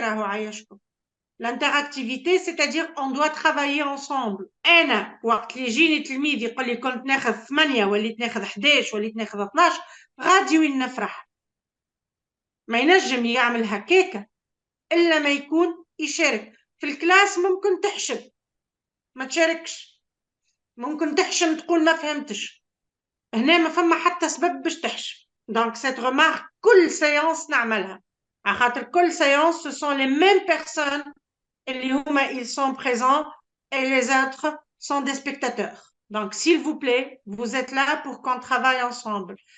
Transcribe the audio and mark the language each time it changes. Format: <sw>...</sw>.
<ar>راهو عايشكم</ar> <fr>l'interactivité c'est-à-dire on doit travailler ensemble.</fr> <ar>انا وقت اللي يجيني تلميذ يقول لي كنت ناخذ 8 وليت ناخذ 11 وليت ناخذ 12 غادي وين نفرح. ما ينجم يعمل هكاكا الا ما يكون يشارك في الكلاس. ممكن تحشم ما تشاركش، ممكن تحشم تقول ما فهمتش، هنا ما فما حتى سبب باش تحشم. دونك سيت</ar> <fr>remarque</fr> <ar>كل</ar> <fr>séance</fr> <ar>نعملها، على خاطر كل</ar> <fr>séance ce sont les mêmes personnes</fr> <ar>اللي هما</ar> <fr>ils sont présents et les autres sont des spectateurs. Donc s'il vous plaît vous êtes là pour qu'on travaille ensemble.</fr>